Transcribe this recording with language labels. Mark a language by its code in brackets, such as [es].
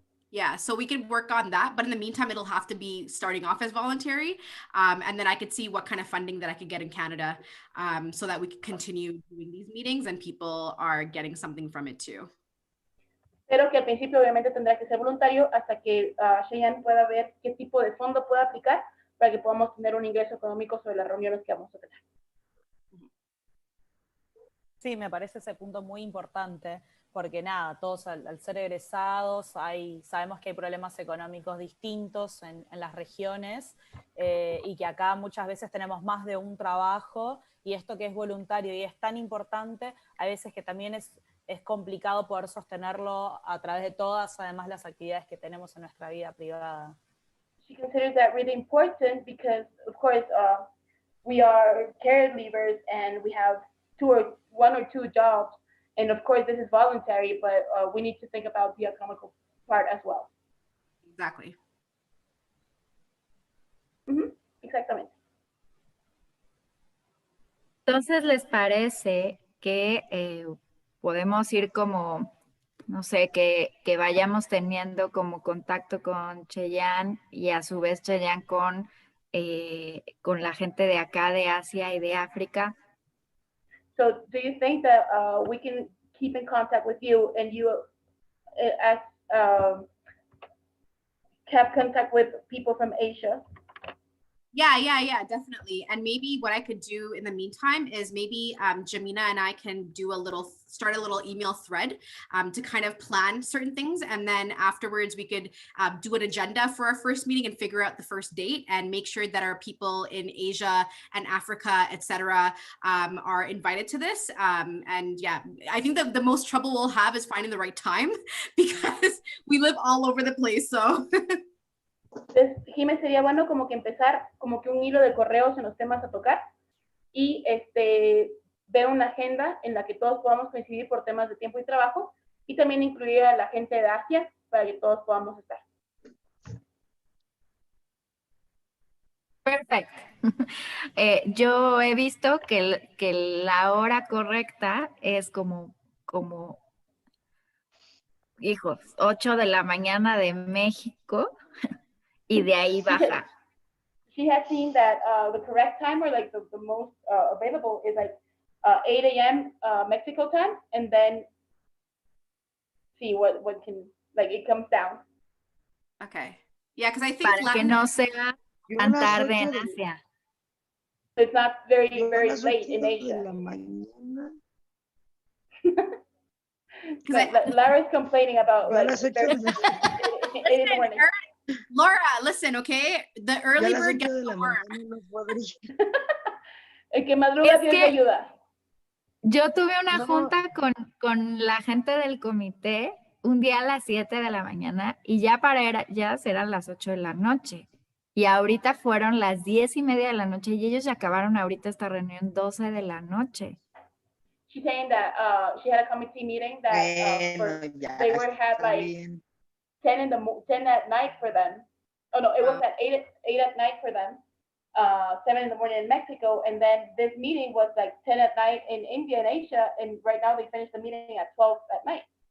[en] Yeah, so we could work on that, but in the meantime, it'll have to be starting off as voluntary, and then I could see what kind of funding that I could get in Canada, so that we could continue doing these meetings and people are getting something from it too. [es] Pero que al principio obviamente tendrá que ser voluntario hasta que Cheyenne pueda ver qué tipo de fondo puede aplicar para que podamos tener un ingreso económico sobre las reuniones que vamos a tener. Sí, me parece ese punto muy importante, porque nada, todos al ser egresados sabemos que hay problemas económicos distintos en las regiones y que acá muchas veces tenemos más de un trabajo, y esto que es voluntario y es tan importante, a veces que también es complicado poder sostenerlo a través de todas, además, las actividades que tenemos en nuestra vida privada. [en] She considers that really important because, of course, we are caregivers and we have one or two jobs. And of course, this is voluntary, but we need to think about the economical part as well. Exactly. [es] Exactamente. Entonces, ¿les parece que podemos ir como, no sé, que vayamos teniendo como contacto con Cheyenne y a su vez Cheyenne con la gente de acá, de Asia y de África? [en] So do you think that we can keep in contact with you and you have contact with people from Asia? Yeah, definitely. And maybe what I could do in the meantime is maybe Jamina and I can start a little email thread to kind of plan certain things. And then afterwards we could do an agenda for our first meeting and figure out the first date and make sure that our people in Asia and Africa, etc., are invited to this. And yeah, I think that the most trouble we'll have is finding the right time because we live all over the place. So [es] Entonces, Jimé, sería bueno como que empezar como que un hilo de correos en los temas a tocar y ver una agenda en la que todos podamos coincidir por temas de tiempo y trabajo y también incluir a la gente de Asia para que todos podamos estar. Perfecto. Yo he visto que la hora correcta es como, hijos, 8 de la mañana de México. Y de ahí baja. [en] She has seen that the correct time or like the most available is like 8 a.m. Mexico time, and then see what can, like, it comes down. Okay. Yeah, because I think [es] para que no sea tan tarde en Asia. [en] It's not very late in Asia. Lara's complaining about like 8 in the morning. Laura, listen, okay? The early bird gets the worm. [es] El que madruga Dios le ayuda. Yo tuve una junta con la gente del comité un día a las 7 de la mañana y ya para ellas eran las 8 de la noche. Y ahorita fueron las 10:30 de la noche y ellos ya acabaron ahorita esta reunión 12 de la noche. [en] She's saying that she had a committee meeting that they were had like 10 at night for them. Oh no, it was at 8 at night for them. 7 in the morning in Mexico, and then this meeting was like 10 at night in India and Asia, and right now they finished the meeting at 12 at night.